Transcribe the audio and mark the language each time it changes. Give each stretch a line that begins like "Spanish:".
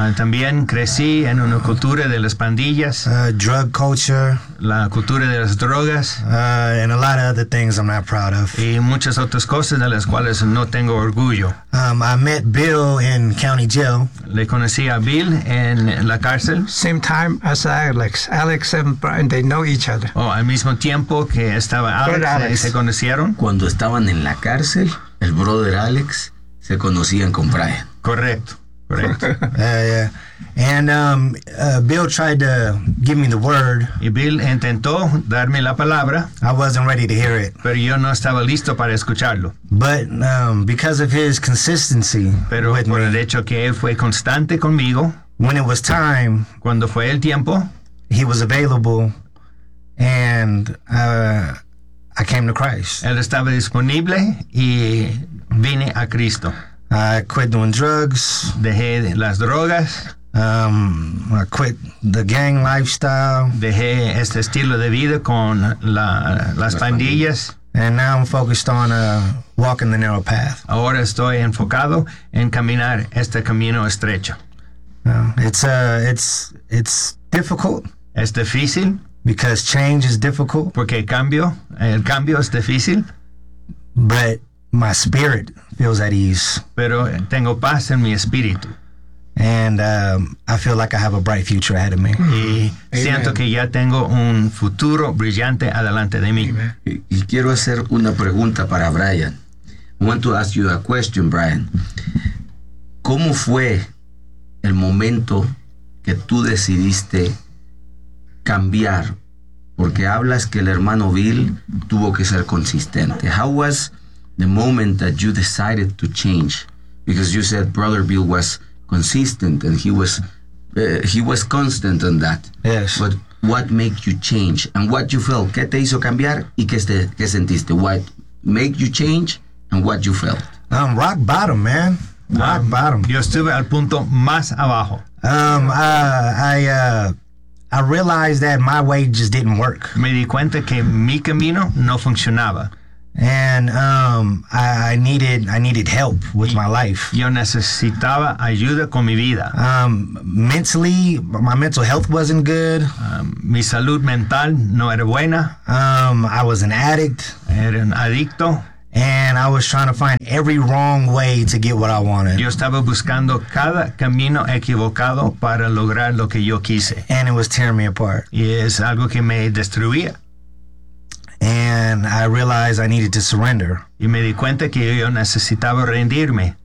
Spanish: También crecí en una cultura de las pandillas.
English: Drug culture.
Spanish: La cultura de las drogas.
English: And a lot of other things I'm not proud of.
Spanish: Y muchas otras cosas de las cuales no tengo orgullo.
English: I met Bill in county jail.
Spanish: Le conocí a Bill en la cárcel.
English: Same time as Alex. Alex and Brian, they know each other.
Spanish: Oh, al mismo tiempo que estaba Alex. ¿Se conocieron? Cuando estaban en la cárcel, el brother Alex se conocían con Brian. Correcto.
English: Yeah. And Bill tried to give me the word.
Spanish: Y Bill intentó darme la palabra.
English: I wasn't ready to hear it.
Spanish: Pero yo no estaba listo para escucharlo.
English: But because of his consistency.
Spanish: Pero
English: with
Spanish: por
English: me,
Spanish: el hecho que él fue constante conmigo.
English: When it was time.
Spanish: Cuando fue el tiempo.
English: He was available. And I came to Christ.
Spanish: Él estaba disponible y vine a Cristo.
English: I quit doing drugs.
Spanish: Dejé las drogas.
English: I quit the gang lifestyle.
Spanish: Dejé este estilo de vida con las pandillas.
English: And now I'm focused on walking the narrow path.
Spanish: Ahora estoy enfocado en caminar este camino estrecho.
English: It's difficult.
Spanish: Es difícil.
English: Because change is difficult.
Spanish: Porque el cambio es difícil.
English: But my spirit feels at ease.
Spanish: Pero tengo paz en mi espíritu.
English: And I feel like I have a bright future ahead of me.
Spanish: Y siento que ya tengo un futuro brillante adelante de mí. Y quiero hacer una pregunta para Brian.
English: I want to ask you a question, Brian.
Spanish: ¿Cómo fue el momento que tú decidiste cambiar? Porque hablas que el hermano Bill tuvo que ser consistente.
English: How was the moment that you decided to change? Because you said Brother Bill was consistent and he was constant on that. Yes. But what made you change? And what you felt?
Spanish: ¿Qué te hizo cambiar y qué sentiste?
English: What made you change and what you felt? Rock bottom, man. Rock bottom.
Spanish: Yo estuve al punto más abajo.
English: I realized that my way just didn't work.
Spanish: Me di cuenta que mi camino no funcionaba.
English: And I needed help with my life.
Spanish: Yo necesitaba ayuda con mi vida.
English: Mentally, my mental health wasn't good.
Spanish: Mi salud mental no era buena.
English: I was an addict.
Spanish: Era un adicto.
English: And I was trying to find every wrong way to get what I wanted.
Spanish: Yo estaba buscando cada camino equivocado para lograr lo que yo quise.
English: And it was tearing me apart.
Spanish: Y es algo que me destruía.
English: And I realized I needed to surrender.
Spanish: Y me di cuenta que yo necesitaba rendirme.